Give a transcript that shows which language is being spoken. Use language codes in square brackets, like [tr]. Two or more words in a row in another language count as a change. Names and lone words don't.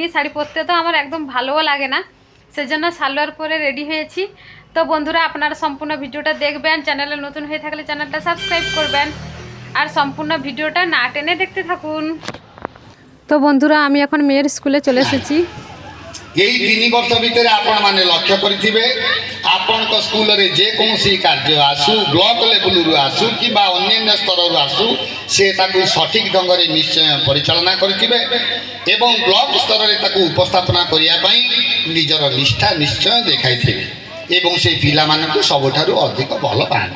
[bn] শাড়ি পরতে তো আমার একদম ভালোও লাগে না, সেজন্য সালোয়ার পরে রেডি হয়েছি। তো বন্ধুরা আপনারা সম্পূর্ণ ভিডিওটা দেখবেন, চ্যানেলে নতুন হয়ে থাকলে চ্যানেলটা সাবস্ক্রাইব করবেন আর সম্পূর্ণ ভিডিওটা না টেনে দেখতে থাকুন। তো বন্ধুরা আমি এখন মেয়ের স্কুলে চলে এসেছি। [or] এই 3 ବର୍ଷ ଭିତରେ ଆପଣମାନେ ଲକ୍ଷ୍ୟ କରିଥିବେ ଆପଣଙ୍କ ସ୍କୁଲରେ ଯେକୌଣସି କାର୍ଯ୍ୟ ଆସୁ, [en] block levelru [or] ଆସୁ କିମ୍ବା ଅନ୍ୟାନ୍ୟ ସ୍ତରରୁ ଆସୁ, ସେ ତାକୁ ସଠିକ୍ ଢଙ୍ଗରେ ନିଶ୍ଚୟ ପରିଚାଳନା କରିଥିବେ ଏବଂ ବ୍ଲକ ସ୍ତରରେ ତାକୁ ଉପସ୍ଥାପନା କରିବା ପାଇଁ ନିଜର ନିଷ୍ଠା ନିଶ୍ଚୟ ଦେଖାଇଥିବେ ଏବଂ ସେ ପିଲାମାନଙ୍କୁ ସବୁଠାରୁ ଅଧିକ ଭଲ ପାଆନ୍ତି।